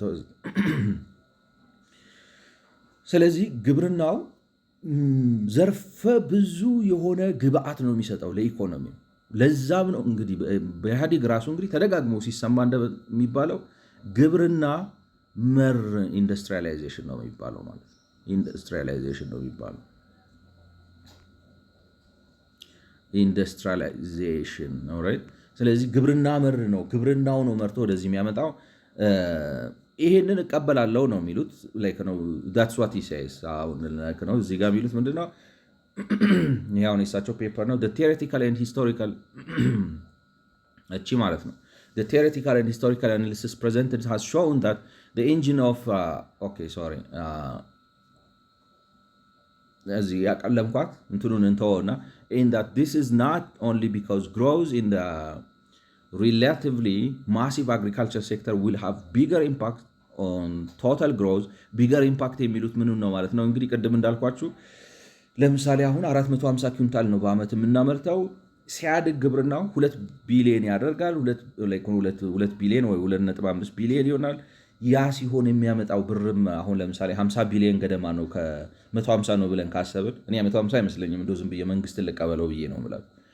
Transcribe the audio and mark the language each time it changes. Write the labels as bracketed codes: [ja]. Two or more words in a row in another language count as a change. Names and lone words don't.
[am] ስለዚህ ግብርናው ዘርፈ ብዙ የሆነ ግብአት ነው የሚሰጠው ለኢኮኖሚ። ለዛም ነው እንግዲህ በኢህአዴግ ራሱ እንግዲህ ተደጋግሞ ሲሰማ እንደሚባለው ግብርና መር ኢንዱስትሪያላይዜሽን ነው የሚባለው ማለት ነው። ኢንዱስትሪያላይዜሽን ነው የሚባለው ኢንዱስትሪያላይዜሽን ነው ራይት። ስለዚህ ግብርና መር ነው፣ ግብርናው ነው መርቶ ወደዚህ የሚያመጣው። ይሄንን እቀበላለሁ ነው የሚሉት። ነው [en] that's what he says። [am] አሁን ነው እዚህ ጋር የሚሉት ምንድነው? ያው የሳቸው ፔፐር ነው [en] the theoretical and historical [am] እቺ ማለት ነው [en] the theoretical and historical analysis presented has shown that the engine of okay sorry [am] እዚህ ያቀለምኳት እንትኑን እንተወና [en] in that this is not only because growth in the relatively massive agriculture sector will have bigger impact on total growth bigger impact [am] የሚሉት ምኑን ነው ማለት ነው። እንግዲህ ቅድም እንዳልኳችሁ ለምሳሌ አሁን 450 ኩንታል ነው በአመት የምናመርተው። ሲያድግ ግብርናው 2 ቢሊዮን ያደርጋል። 2 ቢሊዮን ወይ 2.5 ቢሊዮን ይሆናል። ያ ሲሆን የሚያመጣው ብርም አሁን ለምሳሌ 50 ቢሊዮን ገደማ ነው። ከ150 ነው ብለን ካሰብን እኔ 150 አይመስለኝም እንደው ዝም ብዬ መንግስትን ልቀበለው ብዬ ነው ማለት